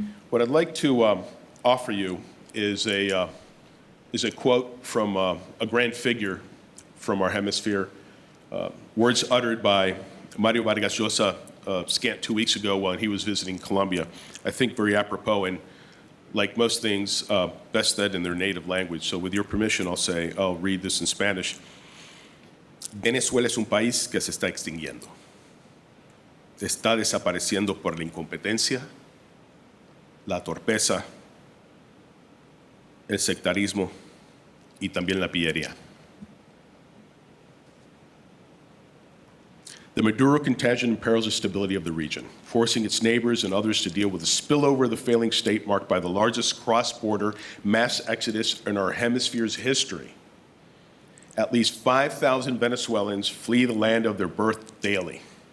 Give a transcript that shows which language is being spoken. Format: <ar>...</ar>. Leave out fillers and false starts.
<en>What I'd like to offer you is a quote from a grand figure from our hemisphere, words uttered by Mario Vargas Llosa scant 2 weeks ago when he was visiting Colombia. I think very apropos, and like most things, best said in their native language. So with your permission, I'll read this in Spanish.</en> <es>Venezuela es un país que se está extinguiendo. Se está desapareciendo por la incompetencia, la torpeza, el sectarismo y también la pillería.</es> <en>The Maduro contagion imperils the stability of the region, forcing its neighbors and others to deal with the spillover of the failing state marked by the largest cross-border mass exodus in our hemisphere's history. At least 5,000 Venezuelans flee the land of their birth daily.</en>